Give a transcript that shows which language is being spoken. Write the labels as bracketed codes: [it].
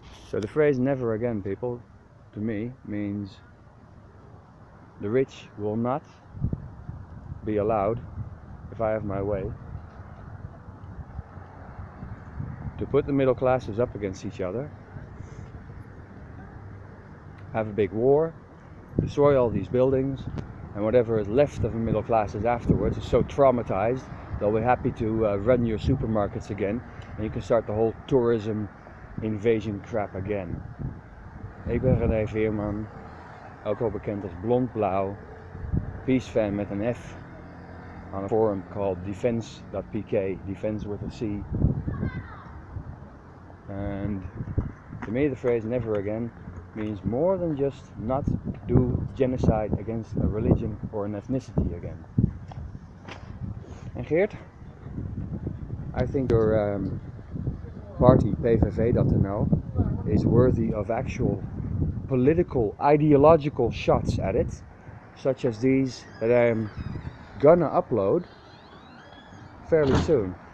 [en] So the phrase never again, people, to me means the rich will not be allowed, if I have my way, to put the middle classes up against each other, have a big war, destroy all these buildings, and whatever is left of the middle classes afterwards is so traumatized they'll be happy to run your supermarkets again, and you can start the whole tourism invasion crap again. [nl] Ik ben René Veerman, ook wel bekend als Blond Blauw, peace fan met een F, [en] on a forum called defense.pk, defense with a C. And to me the phrase never again means more than just not do genocide against a religion or an ethnicity again. And Geert, I think your party, PVV.nl, is worthy of actual political, ideological shots at it, such as these that I am gonna upload fairly soon.